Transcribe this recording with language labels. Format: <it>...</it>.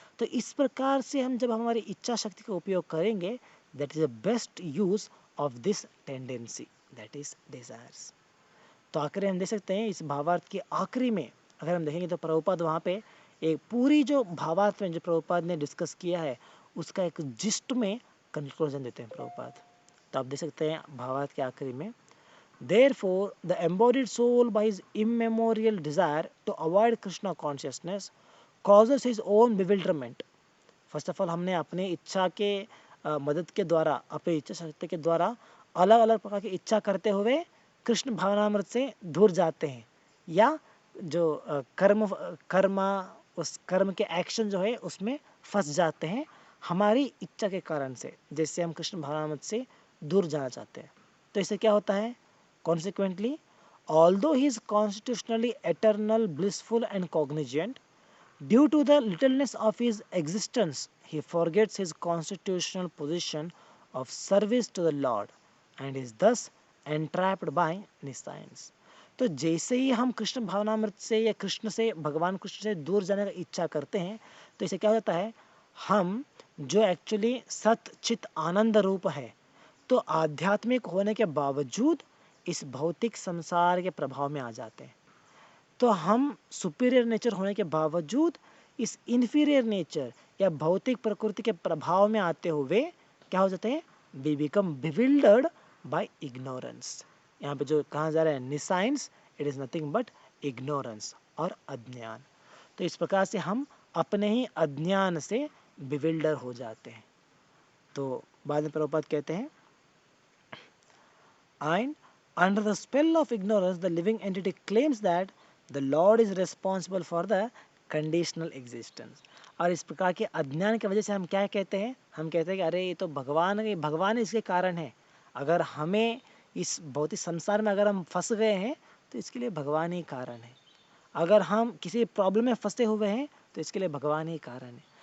<hi>तो इस प्रकार से हम जब हमारी इच्छा शक्ति का उपयोग करेंगे,</hi> <en>That is the best use of this tendency, that is desires.</en> <hi>तो आखिर हम देख सकते हैं इस भावार्थ के आखिरी में अगर हम देखेंगे तो प्रभुपाद वहाँ पे एक पूरी जो भावार्थ में जो प्रभुपाद ने डिस्कस किया है उसका एक जिस्ट में कंक्लूजन देते हैं प्रभुपाद। तो आप देख सकते हैं भावार्थ के आखिरी में,</hi> <en>therefore the embodied soul by his immemorial desire to avoid Krishna consciousness causes his own bewilderment।</en> <hi>First of all हमने अपने इच्छा के मदद के द्वारा, अपनी इच्छा शक्ति के द्वारा अलग अलग प्रकार की इच्छा करते हुए कृष्ण भावनामृत से दूर जाते हैं, या जो कर्मा उस कर्म के एक्शन जो है उसमें फंस जाते हैं हमारी इच्छा के कारण से, जैसे हम कृष्ण भावनामृत से दूर जाना चाहते हैं। तो इससे क्या होता है,</hi> <en>Consequently although he is constitutionally eternal, blissful and cognizant, due to the littleness of his existence, he forgets his constitutional position of service to the Lord and is thus entrapped by nescience।</en> <hi>तो जैसे ही हम कृष्ण भावनामृत से या कृष्ण से, भगवान कृष्ण से दूर जाने की इच्छा करते हैं, तो इसे क्या होता है, हम जो एक्चुअली सत चित आनंद रूप है, तो आध्यात्मिक होने के बावजूद इस भौतिक संसार के प्रभाव में आ जाते हैं। तो हम सुपीरियर नेचर होने के बावजूद इस इन्फीरियर नेचर या भौतिक प्रकृति के प्रभाव में आते हुए क्या हो जाते हैं,</hi> <en>We become bewildered by ignorance.</en> <hi>यहाँ पे जो कहा जा रहा है निसाइंस,</hi> <en>it is nothing but ignorance</en> <hi>और अज्ञान। तो इस प्रकार से हम अपने ही अज्ञान से बिविल्डर हो जाते हैं। तो बाद में प्रभुपाद कहते हैं,</hi> <en>and under the spell of ignorance the living entity claims that the Lord is responsible for the conditional existence।</en> <hi>और इस प्रकार के अज्ञान की वजह से हम क्या कहते हैं, हम कहते हैं कि अरे ये तो भगवान इसके कारण है। अगर हमें इस भौतिक संसार में अगर हम फंस गए हैं तो इसके लिए भगवान ही कारण है। अगर हम किसी प्रॉब्लम में फंसे हुए हैं तो इसके लिए भगवान ही कारण है।</hi>